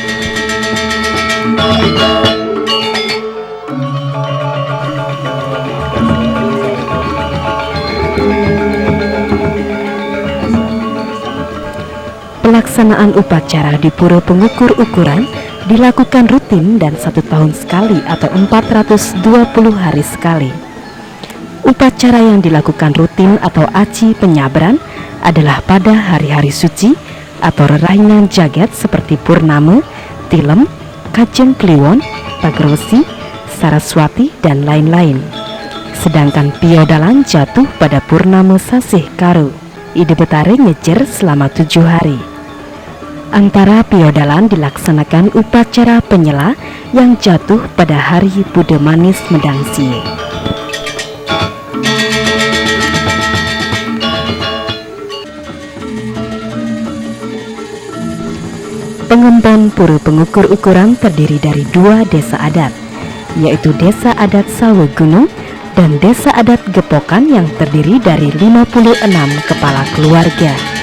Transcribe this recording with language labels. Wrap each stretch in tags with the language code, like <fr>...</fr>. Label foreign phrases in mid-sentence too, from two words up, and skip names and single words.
<id>Pelaksanaan upacara di Pura Pengukur Ukuran dilakukan rutin dan 1 tahun sekali atau 420 hari sekali. Upacara yang dilakukan rutin atau aci penyabran adalah pada hari-hari suci atau rerainan jagat seperti Purnama, Tilem, Kajeng Kliwon, Pagrosi, Saraswati, dan lain-lain. Sedangkan Piodalan jatuh pada Purnama Sasih Karo,</id> <ban>Ide Betare ngejer</ban> <id>selama 7 hari. Antara Piodalan dilaksanakan upacara penyela yang jatuh pada hari Bude Manis Medangsie. Pengembon Pura Pengukur Ukuran terdiri dari 2 desa adat, yaitu Desa Adat Sawe Gunung dan Desa Adat Gepokan yang terdiri dari 56 kepala keluarga.</id>